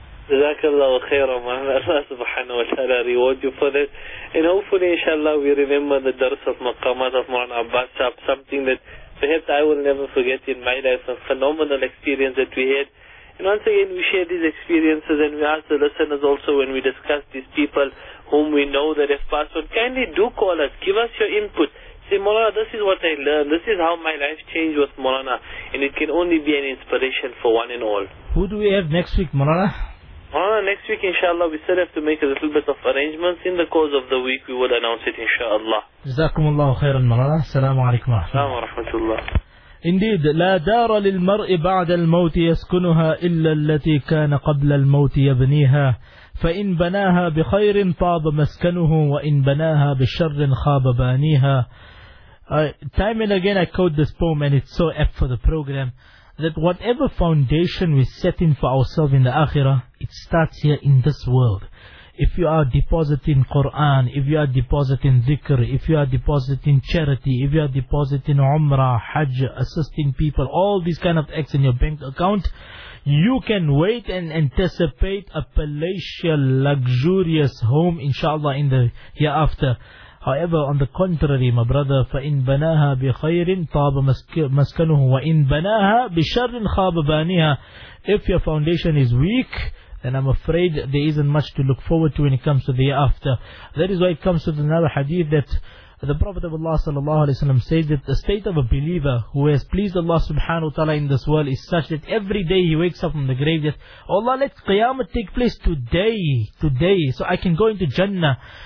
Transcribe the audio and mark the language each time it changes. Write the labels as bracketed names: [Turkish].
[Arabic] جزاك الله خيرا معنا الله سبحانه وتعالى [English] reward you for that. And hopefully inshallah we remember the درس of مقامات of Mu'an Abbas, something that perhaps I will never forget in my life, a phenomenal experience that we had. And once again we share these experiences, and we ask the listeners also when we discuss these people whom we know that have passed on, kindly do call us, give us your input. Say, Mulana, this is what I learned. This is how my life changed with Mulana. And it can only be an inspiration for one and all. Who do we have next week, Mulana? Mulana, next week, inshallah, we still have to make a little bit of arrangements. In the course of the week, we will announce it, inshallah. Jazakumullah khairan, Mulana. Assalamu alaikum. Assalamu alaikum wa rahmatullah. Indeed, [Arabic] لا دار للمرء بعد الموت يسكنها إلا التي كان قبل الموت يبنيها. فإن بناها بخير طاب مسكنه وإن بناها بشر خاب بانيها. [English] Time and again I quote this poem, and it's so apt for the program, that whatever foundation we set in for ourselves in the Akhirah, it starts here in this world. If you are depositing Quran, if you are depositing Dhikr, if you are depositing charity, if you are depositing Umrah, Hajj, assisting people, all these kind of acts in your bank account, you can wait and anticipate a palatial, luxurious home, inshallah, in the hereafter. However, on the contrary, my brother, [Arabic] فَإِن بَنَاهَا بِخَيْرٍ طَابَ مَسْكَنُهُ وَإِن بَنَاهَا بِشَرٍ خَابَ بَانِيهَا. [English] If your foundation is weak, then I'm afraid there isn't much to look forward to when it comes to the hereafter. That is why it comes to another hadith that the Prophet of Allah sallallahu alaihi wasallam says that the state of a believer who has pleased Allah subhanahu wa ta'ala in this world is such that every day he wakes up from the grave, that, oh Allah, let Qiyamah take place today, so I can go into Jannah.